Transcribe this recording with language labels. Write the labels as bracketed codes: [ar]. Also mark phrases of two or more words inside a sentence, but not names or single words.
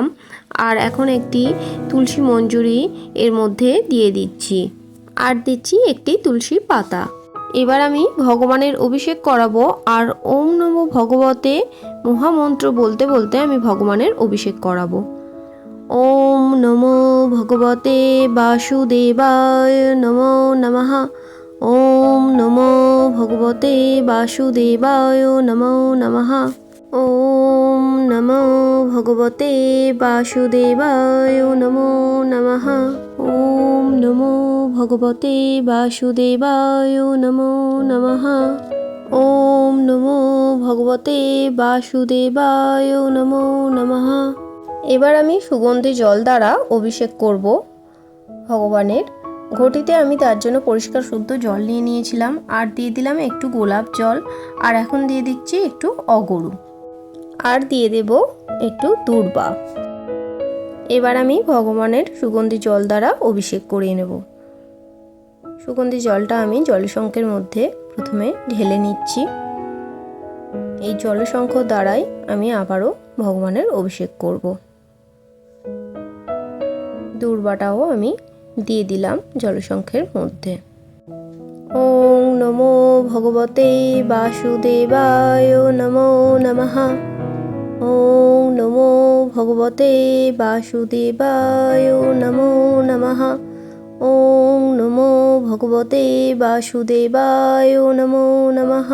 [bn] আর এখন একটি তুলসী মঞ্জুরি এর মধ্যে দিয়ে দিচ্ছি, আর দিচ্ছি একটি তুলসী পাতা। এবার আমি ভগবানের অভিষেক করাবো, আর [sa] ওম নমো ভগবতে [bn] মহামন্ত্র বলতে বলতে আমি ভগবানের অভিষেক করাবো। [sa] ওম নমো ভগবতে বাসুদেবায় নমো নমঃ। ওম নমো ভগবতে বাসুদেবায় নমো নমঃ। ওম নমো ভগবতে বাসুদেবায় নমো নমঃ। ওম নমো ভগবতে বাসুদেবায় নমো নমঃ। ওম নমো ভগবতে বাসুদেবায় নমো নমঃ। [bn] এবার আমি সুগন্ধি জল দ্বারা অভিষেক করব ভগবানের। ঘটিতে আমি তার জন্য পরিষ্কার শুদ্ধ জল নিয়ে নিয়েছিলাম, আর দিয়ে দিলাম একটু গোলাপ জল, আর এখন দিয়ে দিচ্ছি একটু অগরু, আর দিয়ে দেব একটু দূর্বা। এবার আমি ভগবানের সুগন্ধি জল দ্বারা অভিষেক করিয়ে নেব। সুগন্ধি জলটা আমি জলশঙ্খের মধ্যে প্রথমে ঢেলে নিচ্ছি। এই জলশঙ্খ দ্বারাই আমি আবারও ভগবানের অভিষেক করব। দূর্বাটাও আমি দিয়ে দিলাম জলশঙ্খের মধ্যে। [sa] ওম নমো ভগবতে বাসুদেবায় নমো নমঃ। ওম নমো ভগবতে বাসুদেবায় নমো নমঃ। ওম নমো ভগবতে বাসুদেবায় নমো নমঃ।